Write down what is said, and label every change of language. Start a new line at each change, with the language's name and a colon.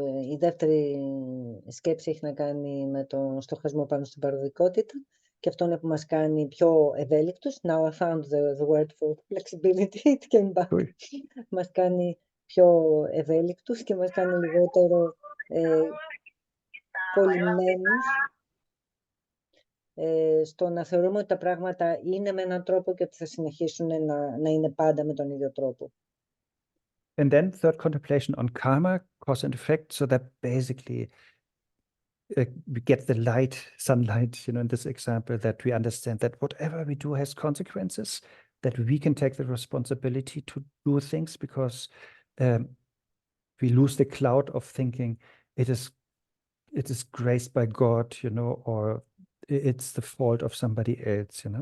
Greek: Η δεύτερη σκέψη έχει να κάνει με τον στοχασμό πάνω στην παροδικότητα και αυτό είναι που μας κάνει πιο ευέλικτους.
English: Now I found the word for flexibility, it came back.
Greek: Μας κάνει πιο ευέλικτους και μας κάνει λιγότερο κολλημένους στο να θεωρούμε ότι τα πράγματα είναι με έναν τρόπο και ότι θα συνεχίσουν να είναι πάντα με τον ίδιο τρόπο.
English: And then third contemplation on karma, cause and effect, so that basically we get the sunlight, in this example, that we understand that whatever we do has consequences, that we can take the responsibility to do things because we lose the cloud of thinking it is graced by God, or it's the fault of somebody else,